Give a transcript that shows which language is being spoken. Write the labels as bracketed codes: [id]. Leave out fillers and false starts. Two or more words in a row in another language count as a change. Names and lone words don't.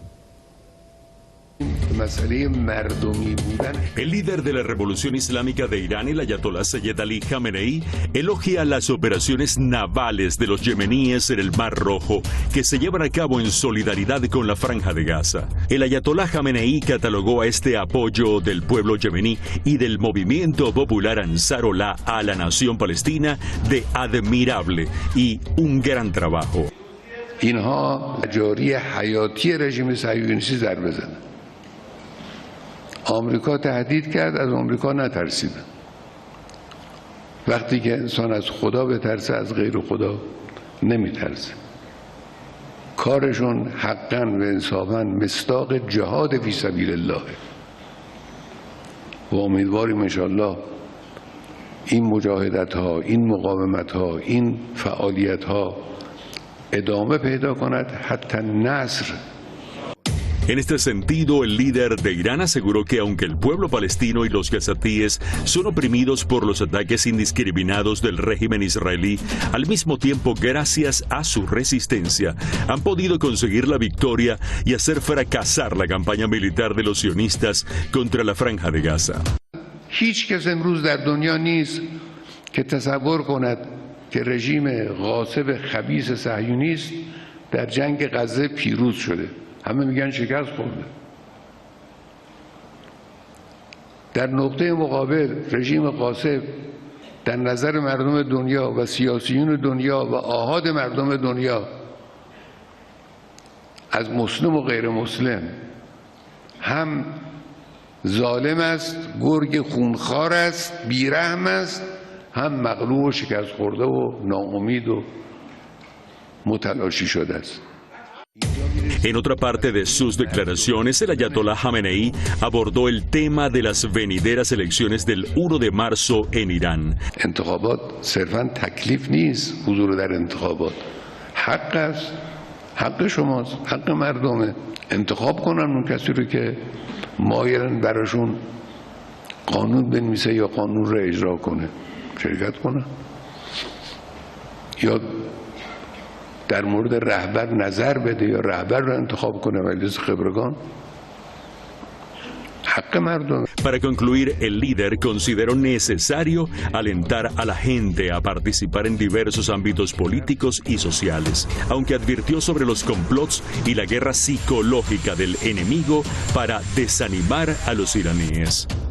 [es] El líder de la Revolución Islámica de Irán, el ayatolá Seyed Ali Jamenei, elogia las operaciones navales de los yemeníes en el Mar Rojo que se llevan a cabo en solidaridad con la Franja de Gaza. El ayatolá Jamenei catalogó a este apoyo del pueblo yemení y del movimiento popular Ansarollah a la nación palestina de admirable y un gran trabajo. [fa] آمریکا تهدید کرد، از آمریکا نترسیدن. وقتی که انسان از خدا بترسه از غیر خدا نمیترسه. کارشون حقاً و انصافاً مصداق [ar] جهاد فی سبیل الله. [fa] و امیدواریم انشالله این مجاهدت ها، این مقاومت ها، این فعالیت ها ادامه پیدا کند [ar] حتی نصر. [es] En este sentido, el líder de Irán aseguró que aunque el pueblo palestino y los gazatíes son oprimidos por los ataques indiscriminados del régimen israelí, al mismo tiempo, gracias a su resistencia, han podido conseguir la victoria y hacer fracasar la campaña militar de los sionistas contra la Franja de Gaza. [fa] هیچ کس امروز در دنیا نیست که تصور کند که رژیم غاصب خبیث صهیونیست در جنگ غزه پیروز شده. همه میگن شکست خورده. در نقطه مقابل رژیم غاصب در نظر مردم دنیا و سیاسیون دنیا و آحاد مردم دنیا از مسلم و غیر مسلم هم ظالم است، گرگ خونخوار است، بیرحم است، هم مغلوب و شکست خورده و ناامید و متلاشی شده است. [es] En otra parte de sus declaraciones, el ayatolá Jamenei abordó el tema de las venideras elecciones del 1 de marzo en Irán. [fa] انتخابات صرفاً تکلیف نیست، حضور در انتخابات حق است، حق شماست، حق مردمه. انتخاب کنن اون کسی رو که مایلن براشون قانون بنویسه یا قانون رو اجرا کنه، شرکت کنن. یا در مورد رهبر نظر بده یا رهبر رو انتخاب کنه مجلس خبرگان. حق مردم. [es] Para concluir, el líder consideró necesario alentar a la gente a participar en diversos ámbitos políticos y sociales, aunque advirtió sobre los complots y la guerra psicológica del enemigo para desanimar a los iraníes.